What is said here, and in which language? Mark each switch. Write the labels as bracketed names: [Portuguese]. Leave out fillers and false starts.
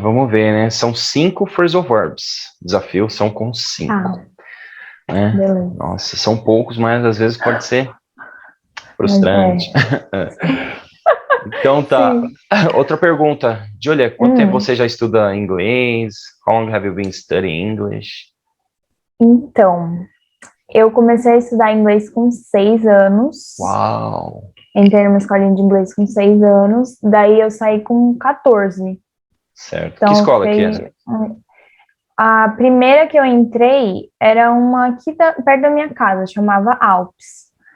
[Portuguese] vamos ver, né? São 5 phrasal verbs. Desafios são com 5. Né? Beleza. Nossa, são poucos, mas às vezes pode ser frustrante. Então tá. Sim. Outra pergunta. Julia, quanto tempo você já estuda inglês? [English] How long have you been studying English? [Portuguese] Então, eu comecei a estudar inglês com 6 anos. Uau! Entrei numa escolinha de inglês com 6 anos. Daí eu saí com 14. Certo. Então, que escola que é? A primeira que eu entrei era uma aqui perto da minha casa, chamava Alpes.